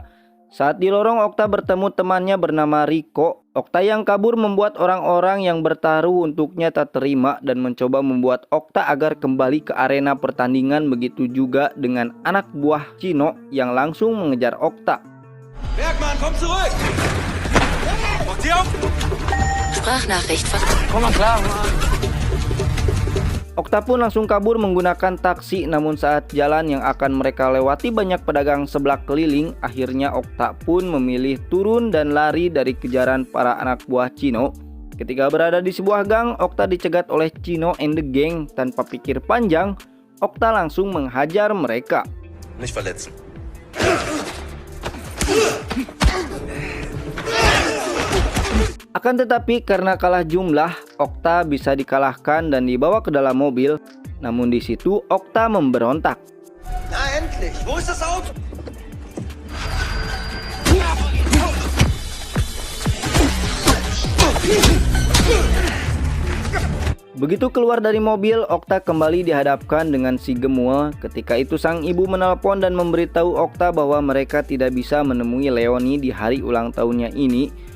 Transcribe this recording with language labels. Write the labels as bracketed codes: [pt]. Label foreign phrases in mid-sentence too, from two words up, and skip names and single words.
[id] Saat di lorong, Okta bertemu temannya bernama Rico. Okta yang kabur membuat orang-orang yang bertaruh untuknya tak terima dan mencoba membuat Okta agar kembali ke arena pertandingan. Begitu juga dengan anak buah Chino yang langsung mengejar Okta. [de] Bergmann, komm zurück! Sprachnachricht von... Komm mal klar, [id] Okta pun langsung kabur menggunakan taksi, namun saat jalan yang akan mereka lewati banyak pedagang seblak keliling. Akhirnya Okta pun memilih turun dan lari dari kejaran para anak buah Chino. Ketika berada di sebuah gang, Okta dicegat oleh Chino [en] and the gang. [id] Tanpa pikir panjang, Okta langsung menghajar mereka. [de] Nicht verletzen. [id] Akan tetapi karena kalah jumlah, Okta bisa dikalahkan dan dibawa ke dalam mobil. Namun di situ Okta memberontak. [de] Na endlich, wo ist das Auto? [id] Begitu keluar dari mobil, Okta kembali dihadapkan dengan si Gemul. Ketika itu sang ibu menelpon dan memberitahu Okta bahwa mereka tidak bisa menemui Leonie di hari ulang tahunnya ini.